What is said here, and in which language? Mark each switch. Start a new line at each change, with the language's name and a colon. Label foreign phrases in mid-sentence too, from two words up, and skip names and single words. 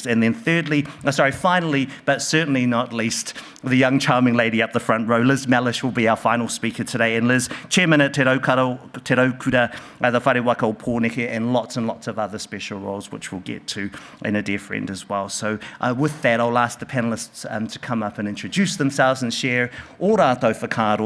English: And then finally, but certainly not least, the young charming lady up the front row, Liz Mellish, will be our final speaker today. And Liz, Chairman at Te Raukura, the Whare Waka o Pōneke, and lots of other special roles, which we'll get to, and a dear friend as well. So with that, I'll ask the panellists to come up and introduce themselves and share
Māori: ō rātou whakaaro.